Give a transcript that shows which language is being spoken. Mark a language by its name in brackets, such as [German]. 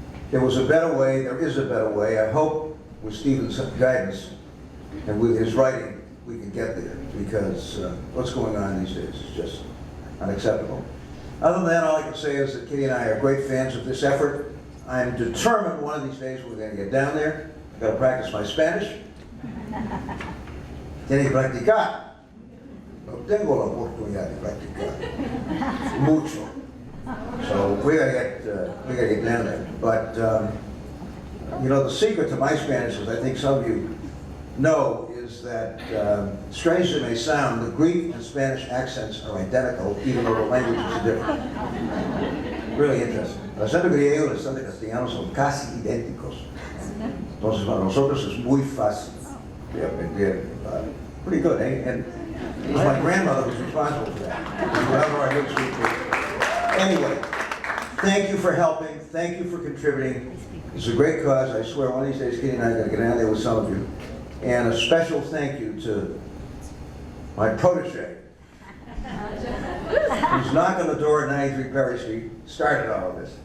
[English] There was a better way, there is a better way. I hope with Stephen's guidance and with his writing, we can get there, because what's going on these days is just unacceptable. Other than that, all I can say is that Kitty and I are great fans of this effort. I'm determined one of these days we're going to get down there. I've got to practice my Spanish. [Spanish] Tiene que practicar. No tengo la oportunidad de practicar. Mucho. [English] So we gotta get down there. But you know, the secret to my Spanish, as I think some of you know, is that strange as it may sound, the Greek and Spanish accents are identical, even though the languages are different. Really interesting. [Spanish] El acento griego y el acento castellano son casi idénticos. Entonces para nosotros es muy fácil de aprender. [English] Pretty good, eh? And it was my grandmother who was responsible for that. Whenever I heard speak to. Anyway, thank you for helping. Thank you for contributing. It's a great cause. I swear one of these days Kitty and I are going to get down there with some of you. And a special thank you to my protege, who's knocking on the door at 93 Perry Street, started all of this.